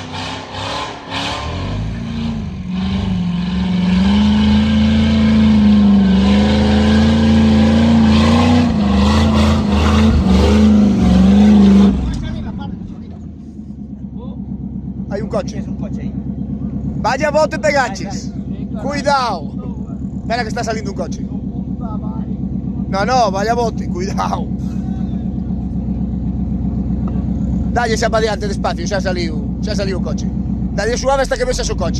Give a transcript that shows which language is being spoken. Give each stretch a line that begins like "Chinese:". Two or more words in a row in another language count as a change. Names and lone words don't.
Spanish: Hay un coche. Vaya bote te gaches. Cuidado. Espera que está saliendo un coche. No, vaya bote, cuidado.
Galician: Dalle xa para diante despacio, xa saliu o coche. Dalle suave hasta que vexa o coche.